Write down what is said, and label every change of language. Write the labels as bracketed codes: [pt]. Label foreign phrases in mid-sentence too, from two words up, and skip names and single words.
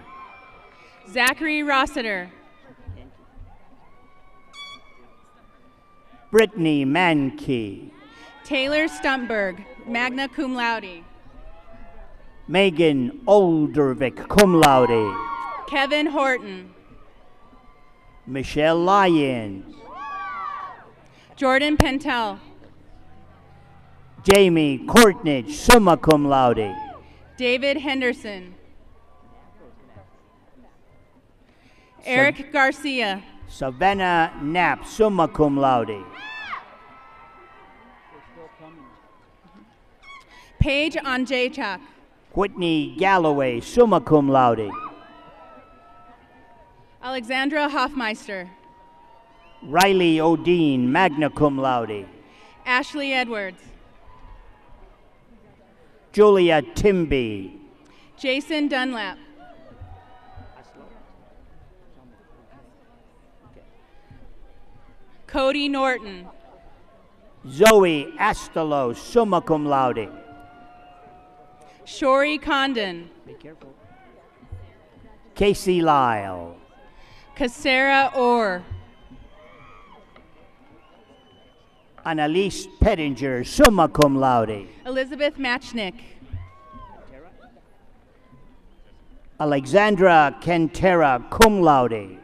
[en] Zachary Rossiter. Brittany Mankey. Taylor Stumpberg, [la] magna cum laude. [en] Megan Oldervik, [la] cum laude. [en] Kevin Horton. Michelle Lyons. Jordan Pentel. Jamie Courtnidge, [la] summa cum laude. [en] David Henderson. Eric Garcia. Savannah Knapp, [la] summa cum laude. [en] Paige Anjaychuk. Whitney Galloway, [la] summa cum laude. [en] Alexandra Hoffmeister. Riley Odeen, [la] magna cum laude. [en] Ashley Edwards. Julia Timby. Jason Dunlap. Cody Norton. Zoe Astelo, [la] summa cum laude. [en] Shori Condon. Be careful. Casey Lyle. Cassera Orr. Annalise Pettinger, [la] summa cum laude. [en] Elizabeth Matchnick. Alexandra Kentera, [la] cum laude.